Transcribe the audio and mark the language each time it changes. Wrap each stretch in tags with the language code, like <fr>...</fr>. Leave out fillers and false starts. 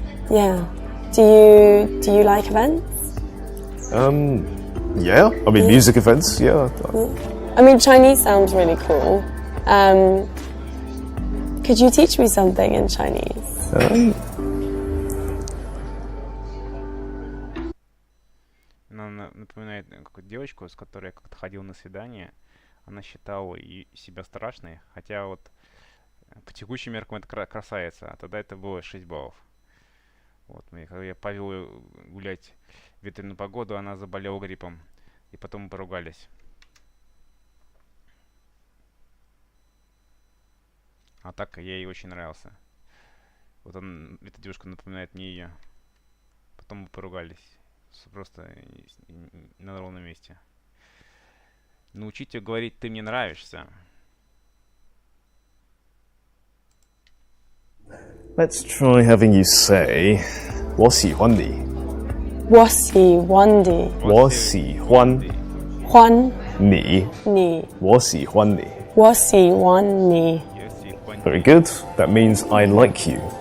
<en>Yeah. Do you like events? Yeah. I mean, music events, yeah. I mean, Chinese sounds really cool. Could you teach me something in Chinese?</en> <ru>Она напоминает какую-то девочку, с которой я как-то ходил на свидание. Она считала себя страшной, хотя вот по текущим меркам это красавица, а тогда это было 6 баллов. Вот, когда я повел ее гулять в ветреную погоду, она заболела гриппом, и потом мы поругались. А так я ей очень нравился. Вот эта девушка напоминает мне ее. Потом мы поругались. Просто на ровном месте. Научить ее говорить «ты мне нравишься».</ru> <en>Let's try having you say</en> <zh>我喜欢你。我喜欢你。我喜欢你。我喜欢你。我喜欢你。</zh> <en>Very good. That means I like you.</en>